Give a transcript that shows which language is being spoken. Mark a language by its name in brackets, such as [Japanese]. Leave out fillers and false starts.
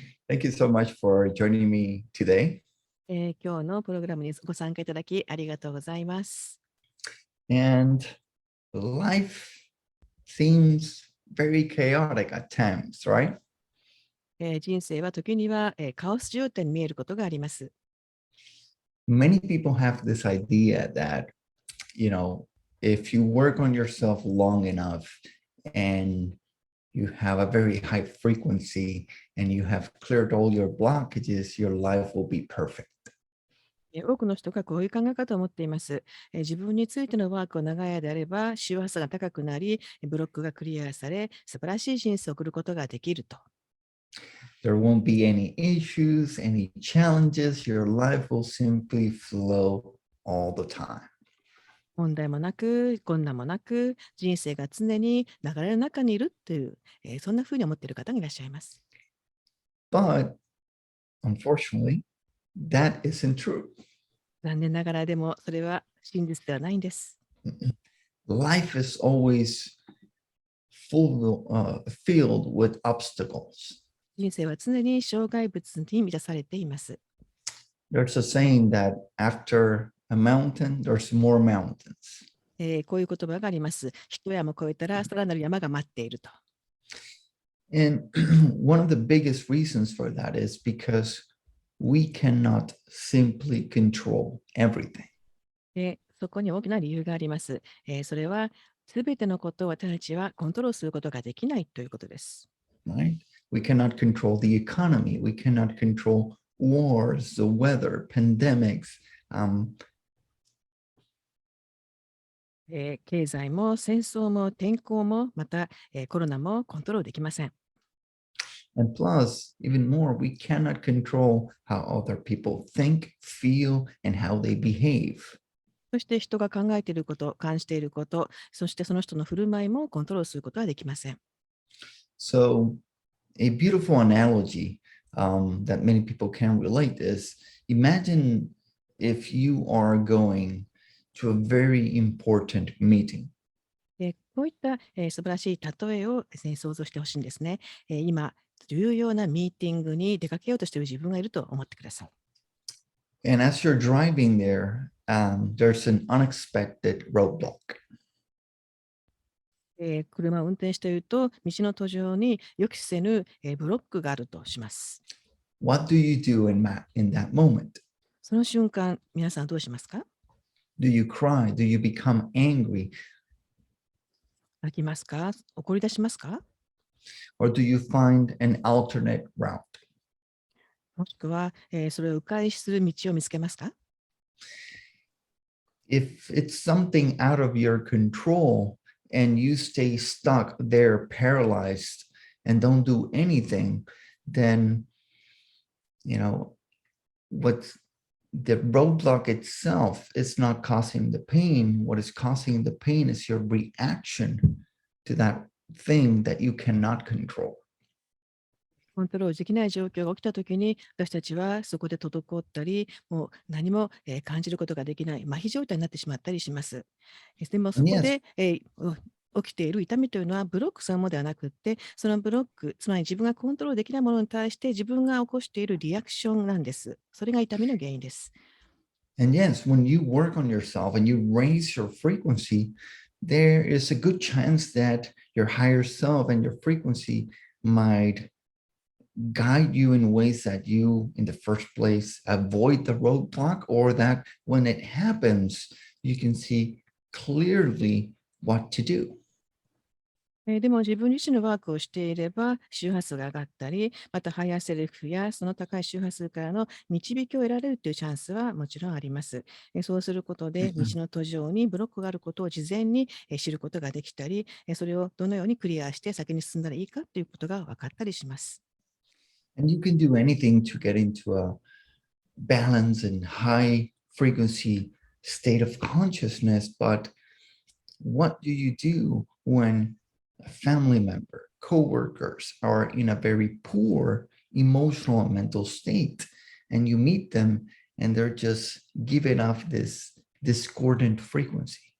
[English] Thank you so much for joining me today. [Japanese] 今日のプログラムにご参加いただきありがとうございます。 [English] And life seems very chaotic at times, right? [Japanese] 人生は時にはカオス状態に見えることがあります。 [English] Many people have this idea that, if you work on yourself long enough and you have a very high frequency and you have cleared all your blockages, your life will be perfect. [Japanese] 多くの人がこういう考え方を持っています。自分についてのワークを長い間やれば周波数が高くなり、ブロックがクリアされ、素晴らしい人生を送ることができると。 [English] There won't be any issues, any challenges. Your life will simply flow all the time. [Japanese] 問題もなく、困難もなく、人生が常に流れの中にいるという、そんなふうに思っている方がいらっしゃいます。 [English] But unfortunately, that isn't true. [Japanese] 残念ながらでもそれは真実ではないんです。 [English] Life is always filled with obstacles. [Japanese] 人生は常に障害物に満たされています。 [English] There's a saying that after a mountain, there's more mountains. [Japanese] こういう言葉があります。一山越えたらさらなる山が待っていると。 [English] And one of the biggest reasons for that is because we cannot simply control everything. [Japanese] そこに大きな理由があります。それは、すべてのことを私たちはコントロールすることができないということです。 [English] Right? We cannot control the economy. We cannot control wars, the weather, pandemics. [Japanese] 経済も戦争も天候もまた、コロナもコントロールできません。 [English] And plus, even more, we cannot control how other people think, feel, and how they behave. [Japanese] そして人が考えていること、感じていること、そしてその人の振る舞いもコントロールすることはできません。 [English] So, a beautiful analogy that many people can relate is imagine if you are going to a very important meeting. [Japanese] こういった、素晴らしい例えをですね、想像してほしいんですね。今、重要なミーティングに出かけようとしている自分がいると思ってください。 [English] And as you're driving there, there's an unexpected roadblock. [Japanese] 車を運転していると、道の途上に予期せぬ、ブロックがあるとします。 [English] What do you do in that moment? [Japanese] その瞬間、皆さんどうしますか？ [English] Do you cry? Do you become angry? [Japanese] 泣きますか？怒り出しますか？ [English] Or do you find an alternate route? [Japanese] もしくは、それを迂回する道を見つけますか？ [English] If it's something out of your control and you stay stuck there paralyzed and don't do anything, then, what's the roadblock itself is not causing the pain. What is causing the pain is your reaction to that thing that you cannot control. [Japanese] コントロールできない状況が起きたときに、私たちはそこで滞ったり、もう何も感じることができない、麻痺状態になってしまったりします。でもそこで、起きている痛みというのはブロックそのものではなくって、そのブロック、つまり自分がコントロールできないものに対して自分が起こしているリアクションなんです。それが痛みの原因です。 [English] And yes, when you work on yourself and you raise your frequency, there is a good chance that your higher self and your frequency might guide you in ways that you, in the first place, avoid the roadblock, or that when it happens, you can see clearly what to do. [Japanese] でも自分自身のワークをしていれば周波数が上がったり、またハイヤーセルフやその高い周波数からの導きを得られるというチャンスはもちろんあります。そうすることで道の途上にブロックがあることを事前に知ることができたり、それをどのようにクリアして先に進んだらいいかということが分かったりします。 [English] And you can do anything to get into a balance and high frequency state of consciousness, but what do you do when a family member, coworkers are in a very poor emotional and mental state, and you meet them and they're just giving off this discordant frequency?